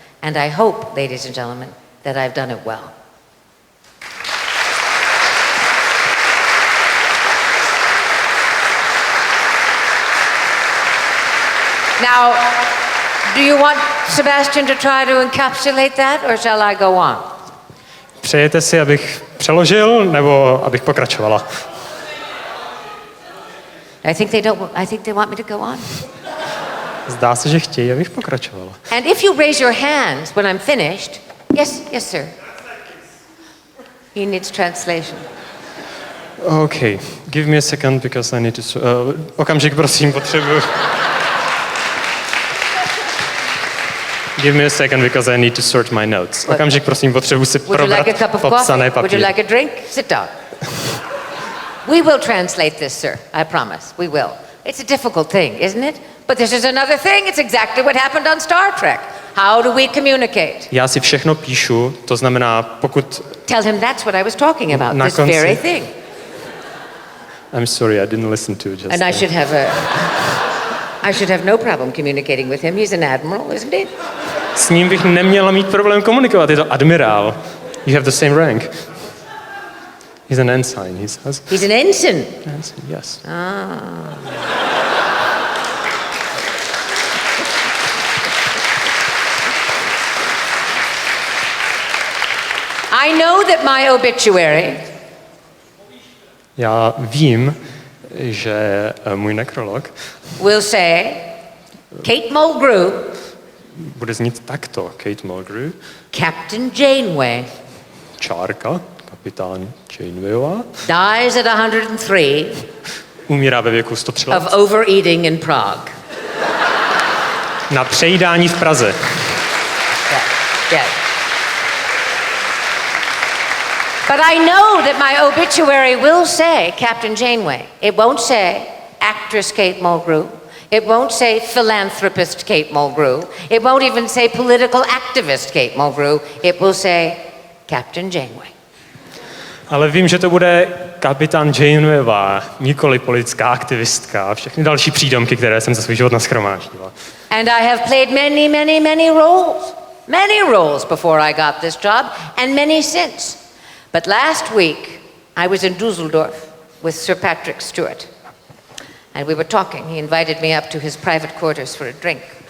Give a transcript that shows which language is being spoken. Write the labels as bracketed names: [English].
[English] And I hope, ladies and gentlemen, that I've done it well. Now, do you want Sebastian to try to encapsulate that, or shall I go on? [Czech] Přejete si, abych přeložil, nebo abych pokračovala? [English] I think they want me to go on. [Czech] Zdá se, že chtějí, abych pokračovala. [English] And if you raise your hands when I'm finished, yes, sir. He needs translation. Okay, give me a second, because I need to... [Czech] okamžik, prosím, potřebuji... [English] Give me a second, because I need to sort my notes. [Czech] Okamžik, prosím, potřebuji si probrat popsané papíry. [English] Would you like a drink? Sit down. We will translate this, sir. I promise. We will. It's a difficult thing, isn't it? But this is another thing. It's exactly what happened on Star Trek. How do we communicate? [Czech] Já si všechno píšu, to znamená, pokud... [English] Tell him that's what I was talking about, this very thing. I'm sorry, I didn't listen to it just And then. I should have no problem communicating with him. He's an admiral, isn't he? [Czech] S ním bych neměla mít problém komunikovat, je to admirál. [English] You have the same rank. He's an ensign, he says. He's an ensign? Ensign, yes. I know that my obituary... [Czech] Já vím, že můj nekrolog [English] will say, Kate Mulgrew, [Czech] bude znít takto. Kate Mulgrew, [English] Captain Janeway, [Czech] čárka, kapitán Janewayová, [English] dies at 103 [Czech] umírá ve věku 103 let [English] of overeating in Prague. [Czech] na přejídání v Praze. [English] Yeah. But I know that my obituary will say Captain Janeway. It won't say actress Kate Mulgrew. It won't say philanthropist Kate Mulgrew. It won't even say political activist Kate Mulgrew. It will say Captain Janeway. [Czech] Ale vím, že to bude kapitán Janewayová, nikoli politická aktivistka a všechny další přídomky, které jsem za svůj život nashromáždila. [English] And I have played many roles. Many roles before I got this job, and many since. But last week, I was in Dusseldorf with Sir Patrick Stewart. And we were talking. He invited me up to his private quarters for a drink.